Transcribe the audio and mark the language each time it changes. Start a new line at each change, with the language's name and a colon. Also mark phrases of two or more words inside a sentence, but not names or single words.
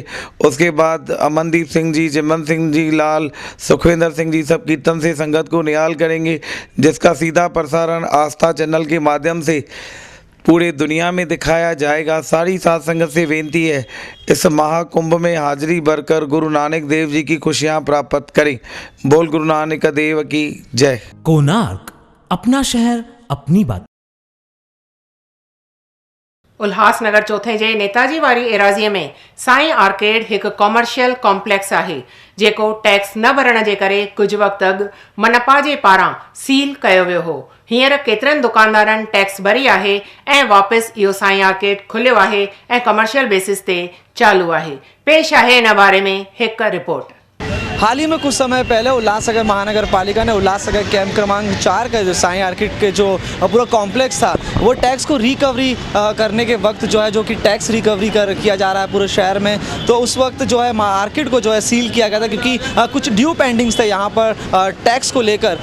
Hindi: उसके बाद अमनदीप सिंह जी, चिमन सिंह जी लाल, सुखविंदर सिंह जी सब कीर्तन से संगत को निहाल करेंगे, जिसका सीधा प्रसारण आस्था चैनल के माध्यम से पूरे दुनिया में दिखाया जाएगा। सारी साध संगत से विनती है इस महाकुंभ में हाजिरी भरकर गुरु नानक देव जी की खुशियां प्राप्त करें। बोल गुरु नानक देव की जय। कोणार्क, अपना शहर अपनी बात।
Sindhi: उल्हासनगर चौथे जे नेताजी वारी एराज़ीअ में साईं आर्केड एक
English: commercial complex
Sindhi: है, जेको टैक्स न भरण जे करे कुछ वक्त अॻु मनपा जे पारां सील कयो वियो हो। हींअर केतिरनि दुकानदारनि टैक्स भरी आहे ऐं वापसि इहो साईं आर्केड खुलियो आहे ऐं
English: commercial basis
Sindhi: ते चालू आहे। पेश आहे इन बारे में हिकु रिपोर्ट।
Hindi: हाल ही में कुछ समय पहले उल्लासनगर महानगर पालिका ने उल्लासनगर कैंप क्रमांक 4 का जो साईं आर्किड के जो पूरा कॉम्प्लेक्स था वो टैक्स को रिकवरी करने के वक्त जो है, जो कि
English: tax recovery
Hindi: किया जा रहा है पूरे शहर में, तो उस वक्त जो है आर्किड को जो है सील किया गया था, क्योंकि कुछ
English: due pendings
Hindi: थे यहाँ पर टैक्स को लेकर।